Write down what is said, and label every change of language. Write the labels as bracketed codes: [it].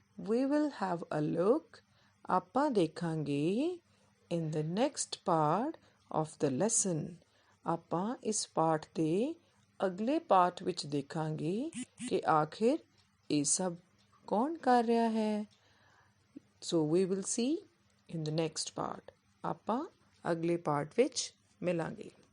[en] We will have a look, [pa] ਆਪਾਂ ਦੇਖਾਂਗੇ [en] in the next part of the lesson. [pa] ਆਪਾਂ ਇਸ ਪਾਠ ਦੇ ਅਗਲੇ ਪਾਠ ਵਿੱਚ ਦੇਖਾਂਗੇ ਕਿ ਆਖਿਰ ਇਹ ਸਭ ਕੌਣ ਕਰ ਰਿਹਾ ਹੈ। [en] So we will see in the next part. [pa] ਆਪਾਂ ਅਗਲੇ ਪਾਠ ਵਿੱਚ ਮਿਲਾਂਗੇ।